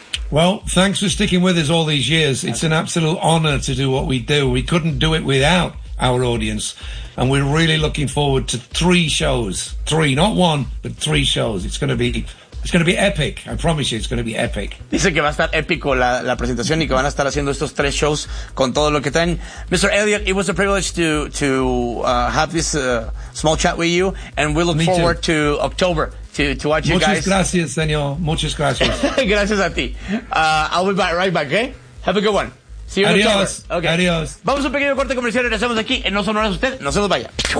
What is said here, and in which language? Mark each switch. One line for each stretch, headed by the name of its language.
English: Well, thanks for sticking with us all these years. It's an absolute honor to do what we do. We couldn't do it without our audience. And we're really looking forward to three shows. Three, not one, but three shows. It's going to be epic. I promise you, it's going to be epic.
Spanish: Dice que va a estar épico la presentación y que van a estar haciendo estos tres shows con todo lo que traen.
English: Mr. Elliot, it was a privilege to have this small chat with you. And we look forward to October. To watch you guys.
Spanish: Muchas gracias, señor. Muchas gracias. Gracias a ti.
English: I'll be back, right back, okay? Have a good one. See you in October. Okay.
Spanish: Adiós. Vamos a un pequeño corte comercial y regresamos aquí en No Sonoras Usted. No se nos vaya.